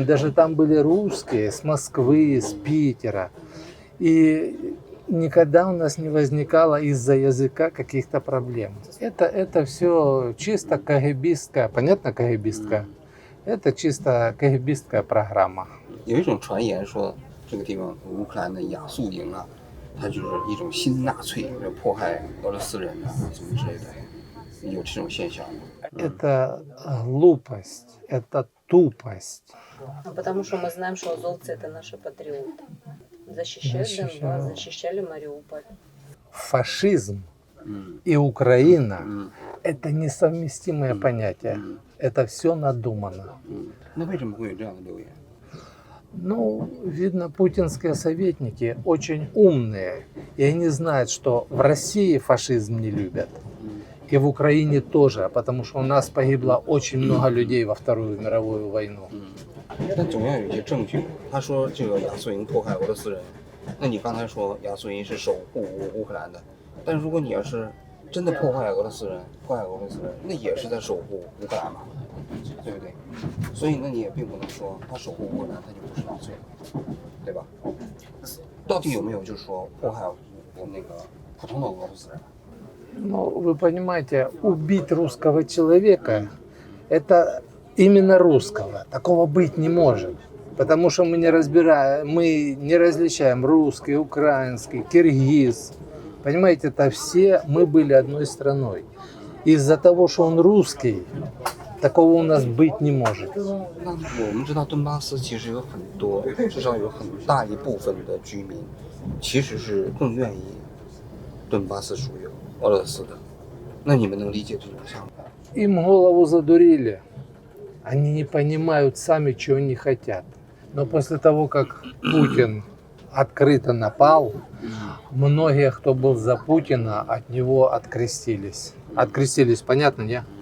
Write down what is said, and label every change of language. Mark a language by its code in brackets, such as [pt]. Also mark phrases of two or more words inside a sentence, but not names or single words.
[ru] Даже там были русские с Москвы, с Питера. И никогда у нас не возникало из-за языка каких-то проблем. Это все чисто КГБистская, понятно, КГБистская? Это чисто КГБистская программа. [zh] 有一种传言说，这个地方乌克兰的亚速营啊，它就是一种新纳粹，迫害俄罗斯人啊，什么之类的，有这种现象吗？ [ru] Это глупость, это тупость. Потому что мы знаем, что азовцы это наши патриоты. Защищали Донбасс, защищали Мариуполь. Фашизм и Украина – это несовместимые понятия. Это все надумано. [zh] 那为什么会有这样的留言？ [ru] Ну, видно, путинские советники очень умные. И они знают, что в России фашизм не любят. И в Украине тоже, потому что у нас погибло очень много людей во Вторую мировую войну. [zh] 但总要有一些证据。他说这个亚速营迫害俄罗斯人，那你刚才说亚速营是守护乌克兰的，但如果你要是真的迫害俄罗斯人，那也是在守护乌克兰嘛，对不对？所以那你也并不能说他守护乌克兰他就不是纳粹，对吧？到底有没有就是说迫害我们那个普通的俄罗斯人？ [ru] Ну, вы понимаете, убить русского человека – это именно русского. Такого быть не может. Потому что мы не различаем русский, украинский, киргиз. Понимаете, это все мы были одной страной. Из-за того, что он русский, такого у нас быть не может. [zh] 那我们知道顿巴斯其实有很多，至少有很大一部分的居民，其实是更愿意顿巴斯属于俄罗斯的。那你们能理解这种想法？ [ru] Им голову задурили. Они не понимают сами, чего они хотят. Но после того, как Путин открыто напал, многие, кто был за Путина, от него открестились. Открестились, понятно, не?